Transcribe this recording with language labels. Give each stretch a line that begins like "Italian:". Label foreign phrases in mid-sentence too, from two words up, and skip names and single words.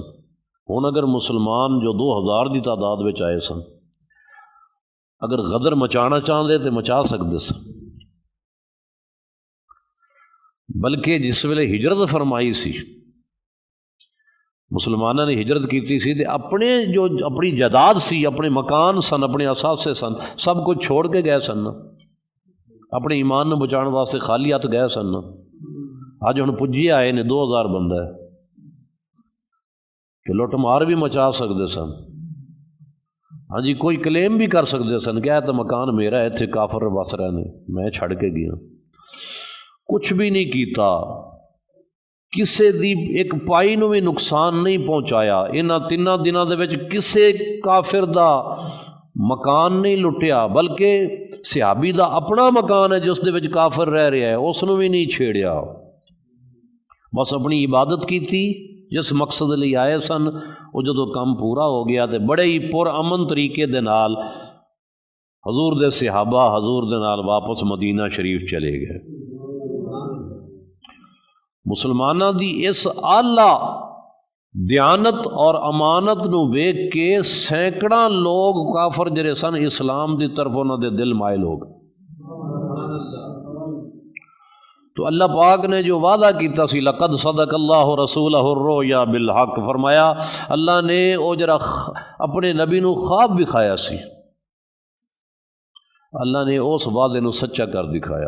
Punjabi: ہن اگر مسلمان جو 2000 دی تعداد وچ آئے سن، اگر غدر مچانا چاہتے تو مچا سکتے سن. بلکہ جس ویلے ہجرت فرمائی سی، مسلمانوں نے ہجرت کیتی سی، تے اپنے جو اپنی جائیداد سی، اپنے مکان سن، اپنے اثاثے سن، سب کچھ چھوڑ کے گئے سن. اپنے ایمان نو بچاؤ واسطے خالی ہاتھ گئے سن. اج ہن پجی آئے نے 2000 بندہ ہے، تو لٹ مار بھی مچا سکتے سن. ہاں جی، کوئی کلیم بھی کر سکتے سن کہ تو مکان میرا ہے، اتنے کافر وس رہے نے، میں چھڑ کے گیا. کچھ بھی نہیں کیتا، کسے دی ایک پائی نو بھی نقصان نہیں پہنچایا. انہاں 3 دنوں دے وچ کسے کافر دا مکان نہیں لٹیا، بلکہ صحابی دا اپنا مکان ہے جس دے وچ کافر رہ رہا ہے، اس نو بھی نہیں چھیڑیا. بس اپنی عبادت کیتی جس مقصد لئی آئے سن. وہ جدو کام پورا ہو گیا تے بڑے ہی پر امن طریقے دے نال حضور دے صحابہ حضور دے نال واپس مدینہ شریف چلے گئے. مسلمانوں دی اس اعلیٰ دیانت اور امانت نو ویکھ کے سینکڑاں لوگ کافر جڑے سن اسلام دی طرف انہاں دے دل مائل ہو گئے. تو اللہ پاک نے جو وعدہ کیتا سی
Arabic: لقد صدق اللہ رسولہ الرؤیا بالحق،
Punjabi: فرمایا اللہ نے او جرا اپنے نبی نو خواب دکھایا سی، اللہ نے اس وعدے نو سچا کر دکھایا.